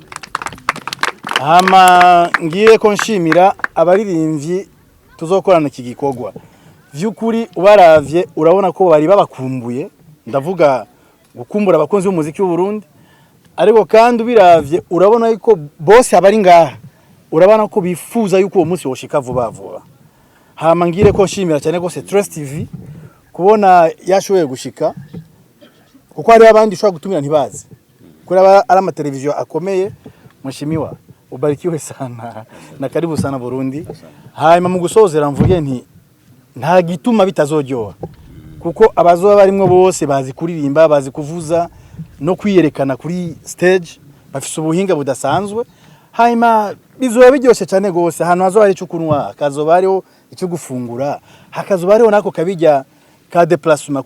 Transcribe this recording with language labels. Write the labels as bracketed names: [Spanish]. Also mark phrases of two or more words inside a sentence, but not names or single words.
[Rundi] hama ngire ko nshimira abaririmbyi tuzokorana iki gikorwa vyukuri ubaravye urabona ko bari babakumbuye ndavuga gukumbura abakunzi b'umuziki w'u Burundi ariko kandi ubiravye urabona yuko bose abari ngaha urabona ko bifuza yuko uwo munsi woshika vuba vuba hama ngire ko nshimira cyane gose Trust TV kubona yashoboye gushika kuko hari abandi ushobora gutumira ntibazi kuri ari amateleviziyo akomeye mushimiwa [Swahili] ubarikiwe sana na karibu sana [Rundi] Burundi hanyuma mu gusozera mvuge nti nta gituma bitazoryoha kuko abazoba barimwe bose bazi kuririmba bazi kuvuza no kwiyerekana kuri stage bafise ubuhinga budasanzwe hanyuma bizoba biryoshe cyane gose hano hazoba ari cyukunwa akazoba ariho icyo gufungura hakazoba ariho nako kabijya ka déplacement